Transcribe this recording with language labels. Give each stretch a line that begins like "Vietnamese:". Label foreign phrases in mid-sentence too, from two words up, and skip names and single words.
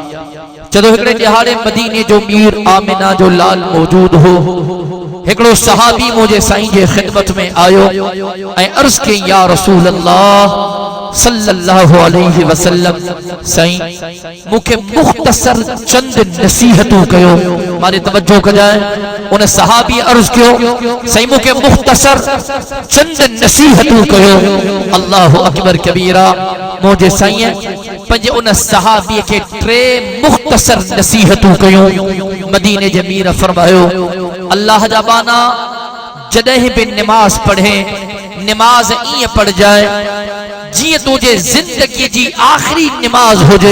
Sindhi: जदों हिकड़े ॾिहाड़े मदीने जो मीर आमिना जो लाल मौजूद हो, हिकड़ो सहाबी मुंहिंजे साईं जे ख़िदमत में आयो ऐं अर्ज़ कई
Arabic: يا رسول الله صلى الله عليه وسلم,
Sindhi: साईं मूंखे मुख़्तसर चंद नसीहतूं कयो। मारे तवज्जो कजाए, उन सहाबी अर्ज़ कयो साईं मूंखे मुख़्तसर चंद नसीहतूं कयो।
Arabic: الله أكبر كبيرا.
Sindhi: मुंहिंजे साईं पंहिंजे उन सहाबी खे 3 मुख़्तसर नसीहतूं कयूं। मदीने जे मीर फरमायो अल्लाह जा बाना जॾहिं बि नमाज पढ़े, नमाज ईअं पढ़जाए जीअं तुंहिंजे ज़िंदगी जी आख़िरी नमाज हुजे।